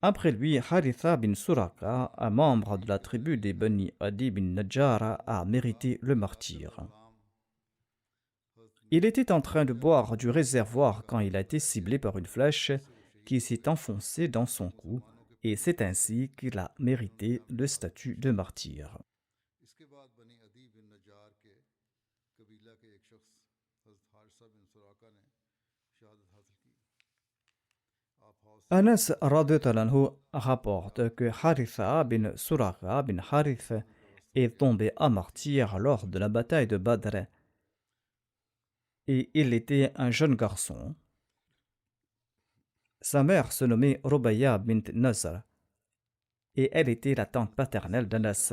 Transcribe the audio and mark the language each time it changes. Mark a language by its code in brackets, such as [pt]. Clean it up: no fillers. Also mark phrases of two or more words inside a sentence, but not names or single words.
[fr] Après lui, Haritha bin Suraka, un membre de la tribu des Bani Adi bin Najjara, a mérité le martyre. Il était en train de boire du réservoir quand il a été ciblé par une flèche qui s'est enfoncée dans son cou, et c'est ainsi qu'il a mérité le statut de martyr. [ur] اس کے بعد بنی عدی بن نجار کے قبیلہ کے ایک شخص حضرت حارثہ بن سراقہ نے شہادت حاصل کی. آپ حوض [fr] Anas [ar] رضي الله عنه [fr] rapporte que Haritha bin Suraka bin Harith est tombé à martyr lors de la bataille de Badr, et il était un jeune garçon. Sa mère se nommait Rubayya bint Nazar, et elle était la tante paternelle d'Anas.